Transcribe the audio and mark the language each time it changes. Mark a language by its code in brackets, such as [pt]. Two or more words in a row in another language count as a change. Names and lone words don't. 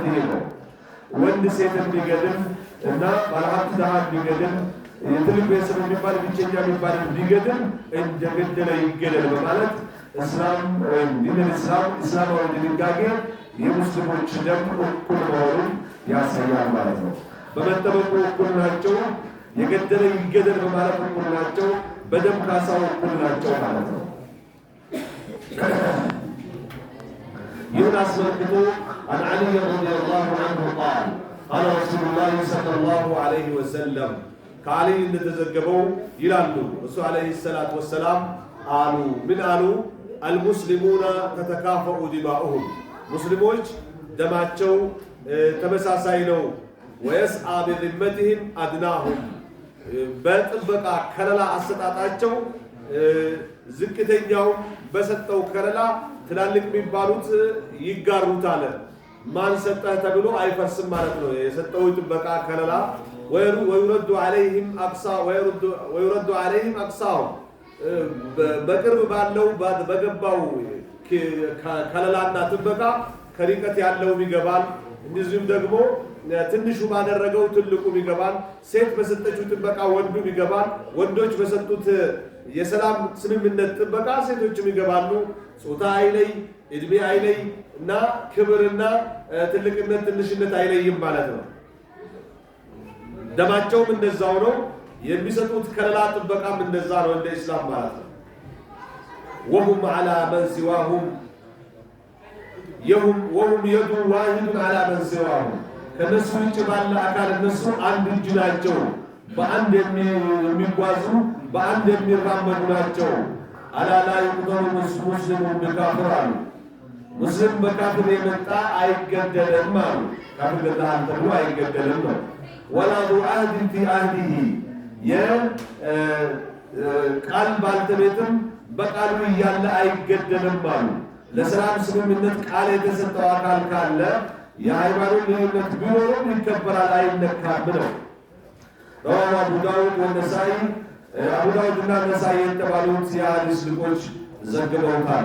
[am] ይሄ ነው። ወንድ ሴትን ቢገድል እና ባለሀብት ድሃ ቢገድል የትልቅ ቤተሰብ የሚባል ብቸኛ የሚባል ቢገድል እንደገደለ ይገደል በማለት እስላም ወይም ዲን እስላም እስላማዊ ድንጋጌ የሙስሊሞች ደም እኩል መሆኑን ያሳያል ማለት ነው። በመጠበቁ እኩል ናቸው። የገደለ ይገደል በማለት እኩል ናቸው። በደም ካሳው እኩል ናቸው ማለት ነው። ይህን አስመልክቶ [ar] عن علي رضي الله عنه قال قال رسول الله صلى الله عليه وسلم [am] ከአሊ እንደተዘገበው ይላሉ እሱ [ar] عليه الصلاة والسلام [am] አሉ ምን አሉ [ar] المسلمون تتكافؤ دماؤهم [am] مسلموች ደማቸው ተመሳሳይ ነው [ar] ويسعى بذمتهم أدناهم [am] በጥበቃ ከለላ አሰጣጣቸው ዝቅተኛው በሰጠው ከለላ ትላልቅ የሚባሉት ይጋሩታል። ማን ሰጠህ ተብሎ አይፈርስም ማለት ነው። የሰጠው ጥበቃ ከለላ [ar] ويرد عليهم أقصى ويرد عليهم أقصاهم [am] በቅርብ ባለው በገባው ከለላና ጥበቃ ከሪቀት ያለው ይገባል። እንደዚሁም ደግሞ ትንሹ ባደረገው ትልቁ ይገባል። ሴት በሰጠችው ጥበቃ ወንዱ ይገባል። ወንዶች በሰጡት የሰላም ስምምነት ጥበቃ ሴቶችም ይገባሉ። ጾታ አይለይ፣ እድሜ አይለይ እና ክብርና ትልቅነት ትንሽነት አይለይም ማለት ነው። ደማቸውም እንደዛው ነው። የሚሰጡት ከለላ ጥበቃም እንደዛ ነው እንደ እስላም ማለት ነው። [ar] وهم على من سواهم وهم يد واحد على من سواهم [am] ከነሱ ውጭ ባለ አካል እነሱ አንድ እጅ ናቸው። በአንድ የሚጓዙ በአንድ የሚራመዱ ናቸው። አላ ላ ይቁጠሩ ሙስሊሙን በካፍር አሉ። ሙስሊም በካፍር የመጣ አይገደልም አሉ። ካፍር ገዳን ተብሎ አይገደልም ነው። [ar] ولا ذو عهد في عهده [am] የቃል ባልተቤትም በቃሉ እያለ አይገደልም አሉ። ለሰላም ስምምነት ቃል የተሰጠው አካል ካለ የሃይማኖት ልዩነት ቢኖርም ይከበራል፣ አይነካም ነው። [ar] رواه أبو داود والنسائي [am] አቡ ዳውድና ነሳኢ የተባሉት የሐዲስ ልቆች ዘግበውታል።